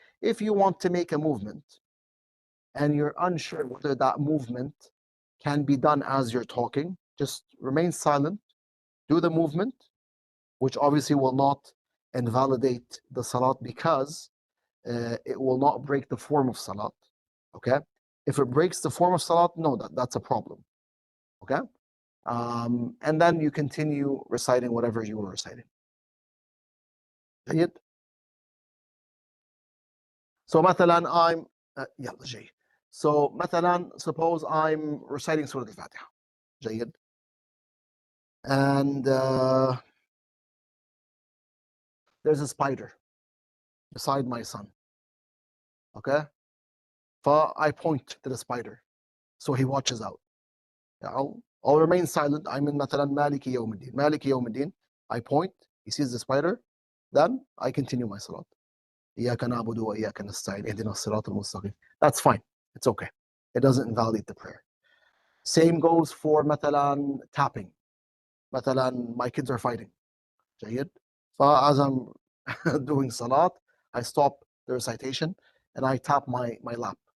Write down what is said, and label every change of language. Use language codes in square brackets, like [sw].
[en] If you want to make a movement and you're unsure whether that movement can be done as you're talking, just remain silent, do the movement, which obviously will not invalidate the salat because it will not break the form of salat. Okay? If it breaks the form of salat, no, that's a problem. Okay? And then you continue reciting whatever you were reciting. [ar] جيد. [en] So [ar] مثلا [en] I'm [ar] يلا جاي. [en] So [ar] مثلا [en] suppose I'm reciting Surah Al-Fatiha. [ar] جيد. [en] And there's a spider beside my son. Okay? I point to the spider. So he watches out. I'll remain silent. I'm in [ar] مثلا مالك يوم الدين. مالك يوم الدين. [en] I point. He sees the spider. Then I continue my salat. [ar] إياك نعبد وإياك نستعين اهدنا الصراط المستقيم. [en] That's fine. It's okay. It doesn't invalidate the prayer. Same goes for [ar] مثلا [en] tapping. [ar] مثلا [en] my kids are fighting. [ar] جيد. [en] As I'm doing salat, I stop the recitation and I tap my lap.